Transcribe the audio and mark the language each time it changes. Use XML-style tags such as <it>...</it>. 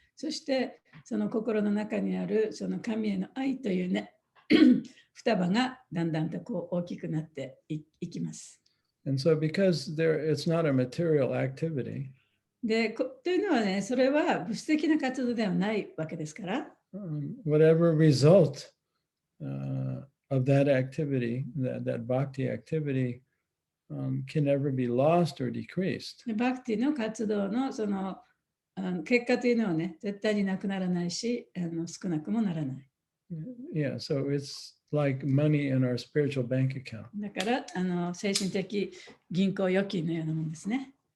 <ja>そしてその心の中にあるその神への愛というね、双葉がだんだんとこう大きくなっていきます。</ja> <en>And so because it's not a material activity,</en> <ja>で、というのはね、それは物質的な活動ではないわけですから、</ja> <en>whatever result of that activity, that bhakti activity, can never be lost or decreased.</en> <ja>でバクティの活動のその結果というのはね、絶対になくならないし、少なくもならない。</ja> <en>Yeah, so it's like money in our spiritual bank account.</en> <ja>だから精神的銀行預金のようなものですね。</ja>